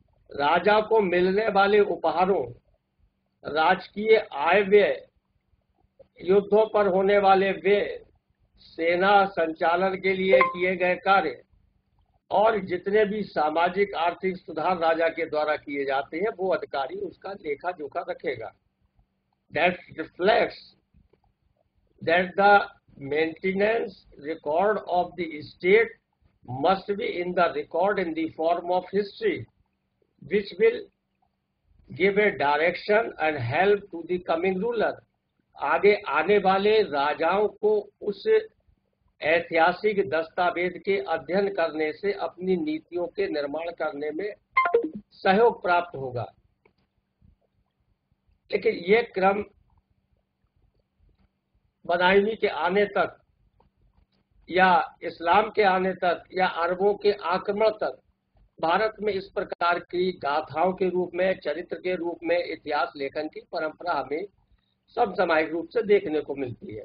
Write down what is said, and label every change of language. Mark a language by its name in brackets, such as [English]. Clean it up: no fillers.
[Hindi] राजा को मिलने वाले उपहारों, राजकीय आय व्यय, युद्धों पर होने वाले व्यय, सेना संचालन के लिए किए गए कार्य और जितने भी सामाजिक आर्थिक सुधार राजा के द्वारा किए जाते हैं वो अधिकारी उसका लेखा जोखा रखेगा। [English] That reflects that the maintenance record of the state must be in the record in the form of history, which will give a direction and help to the coming ruler. [Hindi] आगे आने वाले राजाओं को उस ऐतिहासिक दस्तावेज के अध्ययन करने से अपनी नीतियों के निर्माण करने में सहयोग प्राप्त होगा। लेकिन ये क्रम बदायूनी के आने तक या इस्लाम के आने तक या अरबों के आक्रमण तक भारत में इस प्रकार की गाथाओं के रूप में, चरित्र के रूप में इतिहास लेखन की परंपरा हमें समसामयिक रूप से देखने को मिलती है।